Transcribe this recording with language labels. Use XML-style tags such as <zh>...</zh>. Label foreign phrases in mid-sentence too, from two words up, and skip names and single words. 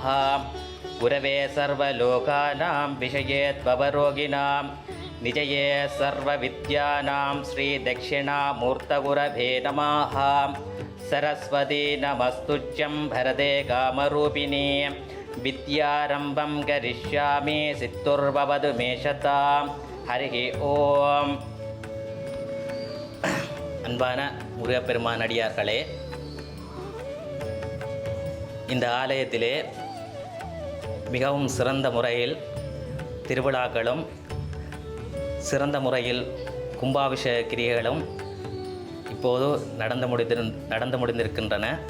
<sa>गुरवे सर्वलोकानां विषये त्ववरोगिणां निजये सर्वविद्यानां श्री दक्षिणामूर्तगुरवे नमः। सरस्वती नमस्तुभ्यं भरते कामरूपिणी विद्यारम्भं करिष्यामि सिद्धुर्भवतु मे शताम्। हरि ॐ.</sa> <ta>அன்பான முருகப்பெருமான் அடியார்களே, இந்த ஆலயத்திலே மிகவும் சிறந்த முறையில் திருவிழாக்களும் சிறந்த முறையில் கும்பாபிஷேக கிரியைகளும் இப்போது நடந்து முடிந்திருக்கின்றன.</ta>